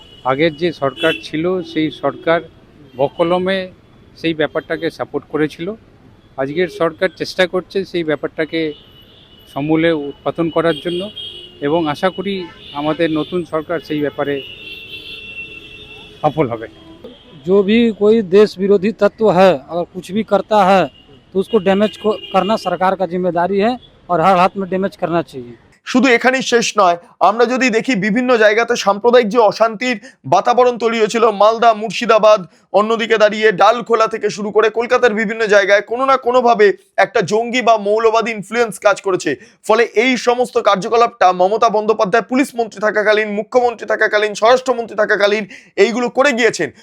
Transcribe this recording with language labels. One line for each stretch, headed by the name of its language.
Bangla: আগের যে সরকার ছিল সেই সরকার বকলমে সেই ব্যাপারটাকে সাপোর্ট করেছিল। আজকের সরকার চেষ্টা করছে সেই ব্যাপারটাকে সমূলে উৎপাদন করার জন্য, এবং আশা করি আমাদের নতুন সরকার সেই ব্যাপারে সফল হবে।
Hindi: जो भी कोई देश विरोधी तत्व है अगर कुछ भी करता है तो उसको डैमेज करना सरकार का जिम्मेदारी है और हर हाथ में डैमेज करना चाहिए।
Bangla: শুধু এখানেই শেষ নয়, আমরা যদি দেখি বিভিন্ন জায়গাতে সাম্প্রদায়িক যে অশান্তির বাতাবরণ তৈরি হয়েছিল, মালদা, মুর্শিদাবাদ, অন্যদিকে দাঁড়িয়ে ডালখোলা থেকে শুরু করে কলকাতার বিভিন্ন জায়গায় কোনো না কোনোভাবে একটা জঙ্গি বা মৌলবাদী ইনফ্লুয়েন্স কাজ করেছে। ফলে এই সমস্ত কার্যকলাপটা মমতা বন্দ্যোপাধ্যায় পুলিশ মন্ত্রী থাকাকালীন, মুখ্যমন্ত্রী থাকাকালীন, স্বরাষ্ট্রমন্ত্রী থাকাকালীন এইগুলো করে গিয়েছেন।